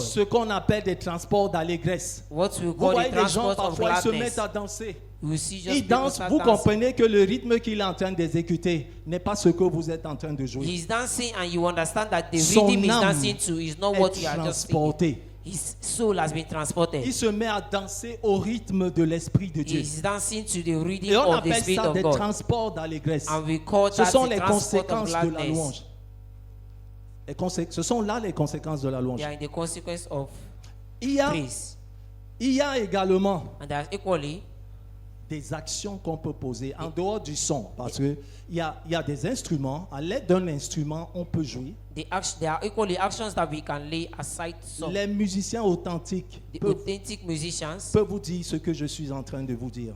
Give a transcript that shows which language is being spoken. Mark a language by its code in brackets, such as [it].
[fr] Ce qu'on appelle des transports d'allégresse. [en] What we [fr] Vous [en] call [fr] voyez [en] the [fr] les gens, [en] transport of [fr] parfois, ils se [en] gladness. [fr] mettent à danser. [en] We see just [fr] Ils [en] people [fr] dansent, [en] start [fr] vous [en] dancing. [fr] comprenez que le rythme qu'il est en train d'exécuter n'est pas ce que vous êtes en train de jouer. [en] He's dancing and you understand that the [fr] Son [en] rhythm he's [fr] âme [en] dancing to is not what [fr] est [en] you are just singing. [fr] transporté. [en] His soul has been transported. [fr] Il se met à danser au rythme de l'Esprit de Dieu. [en] He's dancing to the rhythm [fr] Et on [en] of the [fr] appelle [en] Spirit [fr] ça [en] of [fr] des [en] God. [fr] transports d'allégresse. [en] And we call [fr] Ce [en] that [fr] sont [en] the [fr] les [en] transport of [fr] conséquences de la [en] gladness. [fr] louange. Ce sont là les conséquences de la louange. [en] They are in the consequence of [fr] Il y a également [en] and there are equally [fr] des actions qu'on peut poser en dehors du son. Parce qu'il y a des instruments. À l'aide d'un instrument, on peut jouer. [en] there are equally actions that we can lay aside. Some [fr] Les musiciens authentiques [en] the [fr] peuvent [en] authentic musicians [fr] vous dire ce que je suis en train de vous dire.